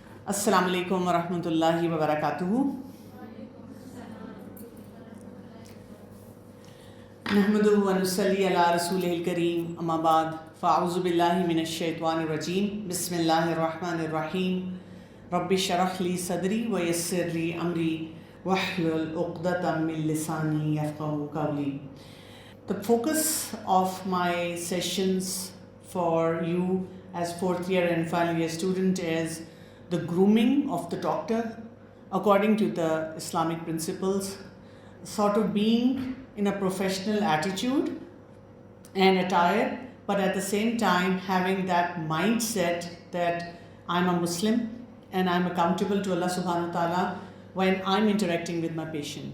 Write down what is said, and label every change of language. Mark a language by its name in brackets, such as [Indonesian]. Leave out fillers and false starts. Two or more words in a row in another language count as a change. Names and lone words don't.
[Arabic] السلام عليكم ورحمة الله وبركاته. نحمده ونصلي على رسوله الكريم، أما بعد، فأعوذ بالله من الشيطان الرجيم، بسم الله الرحمن الرحيم. رب اشرح لي صدري ويسر لي أمري واحلل عقدة من لساني يفقهوا قولي. [English] The focus of my sessions for you as fourth year and final year student is the grooming of the doctor according to the Islamic principles, sort of being in a professional attitude and attire, but at the same time having that mindset that I'm a Muslim and I'm accountable to Allah [Arabic] سبحانه وتعالى [English] when I'm interacting with my patient.